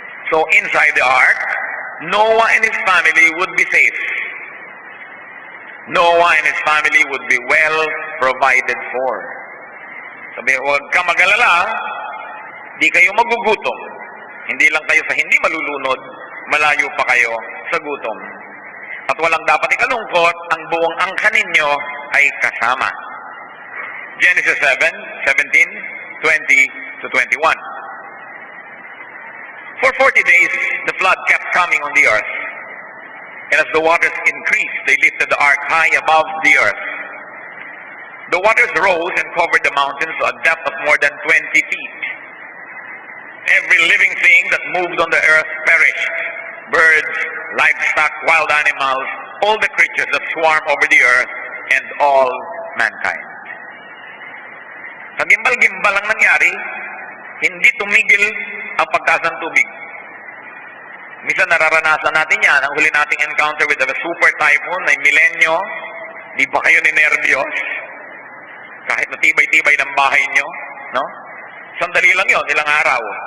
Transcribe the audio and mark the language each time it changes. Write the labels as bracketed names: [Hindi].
[English] So inside the ark, Noah and his family would be safe. Noah and his family would be well provided for. [Filipino] Sabi, huwag ka mag-alala, di kayo magugutom. Hindi lang kayo sa hindi malulunod, malayo pa kayo sa gutom. At walang dapat ikalungkot, ang buong angkan ninyo ay kasama. [English] Genesis 7:17, 20 to 21. For 40 days, the flood kept coming on the earth. And as the waters increased, they lifted the ark high above the earth. The waters rose and covered the mountains to a depth of more than 20 feet. Every living thing that moved on the earth perished. Birds, livestock, wild animals, all the creatures that swarm over the earth, and all mankind. [Filipino] Kagimbal-gimbal ang nangyari, hindi tumigil ang pagtaas ng tubig. Minsan nararanasan natin yan, ang huli nating [English] encounter with a super typhoon [Filipino] na Milenyo, di ba kayo ninervyos? Kahit natibay-tibay ng bahay nyo, no? Sandali lang yon, ilang araw.